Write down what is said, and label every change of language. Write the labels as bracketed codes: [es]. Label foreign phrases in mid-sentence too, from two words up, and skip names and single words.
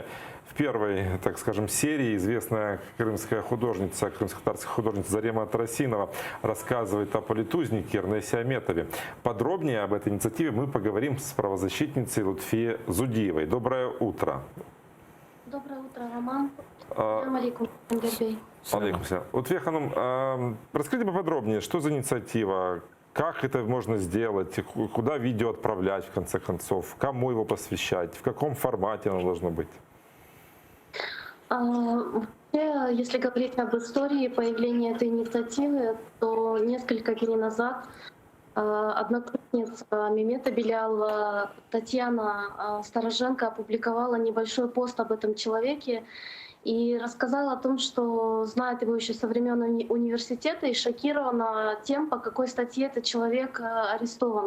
[ru] В первой, так скажем, серии известная крымская художница, крымско-татарская художница Зарема Тарасинова рассказывает о политузнике Эрнесе Аметове. Подробнее об этой инициативе мы поговорим с правозащитницей Лутфией Зудиевой. Доброе утро. Доброе утро, Роман. [ar] السلام عليكم, Ангербей. [ru] Лутфия Ханум, расскажите поподробнее, что за инициатива, как это можно сделать, куда видео отправлять в конце концов, кому его посвящать, в каком формате оно должно быть? Если говорить об истории появления этой инициативы, то несколько дней назад однокурсница Мемета Белялова Татьяна Староженко опубликовала небольшой пост об этом человеке и рассказала о том, что знает его еще со времен университета и шокирована тем, по какой статье этот человек арестован.